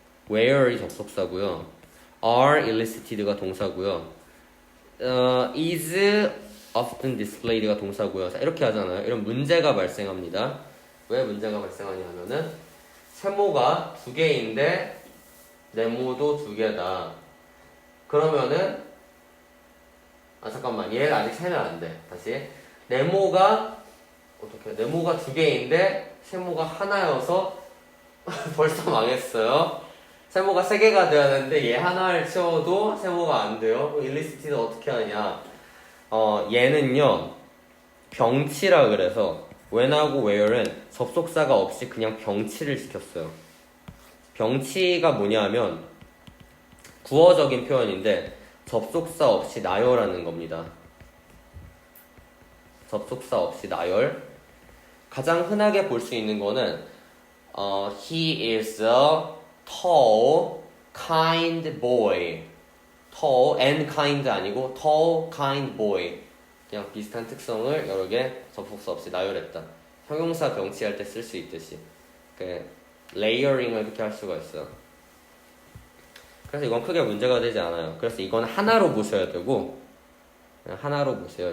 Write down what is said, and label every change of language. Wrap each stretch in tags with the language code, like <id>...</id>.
<ko>where이 접속사고요.</ko> <en>are elicited</en> <ko>가 동사고요.</ko> <en>is often displayed</en> <ko>가 동사고요. 자, 이렇게 하잖아요. 이런 문제가 발생합니다. 왜 문제가 발생하냐면은 세모가 2개인데 네모도 2개다. 그러면은 잠깐만, 얘가 아직 세면 안 돼. 다시. 네모가 2개인데 세모가 하나여서 벌써 망했어요. 세모가 3개가 돼야 되는데 얘 하나를 채워도 세모가 안 돼요. 그럼 일리시티는 어떻게 하냐? 얘는요, 병치라 그래서 when하고 where는 접속사가 없이 그냥 병치를 시켰어요. 병치가 뭐냐면 구어적인 표현인데 접속사 없이 나열하는 겁니다. 접속사 없이 나열. 가장 흔하게 볼 수 있는 거는</ko> <en>he is a tall, kind boy. tall and kind</en> <ko>아니고</ko> <en>tall, kind boy.</en> <ko>그냥 비슷한 특성을 여러 개 접속사 없이 나열했다. 형용사 병치할 때 쓸 수 있듯이. 레이어링을 그렇게 할 수가 있어요. 그래서 이건 크게 문제가 되지 않아요. 그래서 이건 하나로 보셔야 되고, 그냥 하나로 보세요.</ko>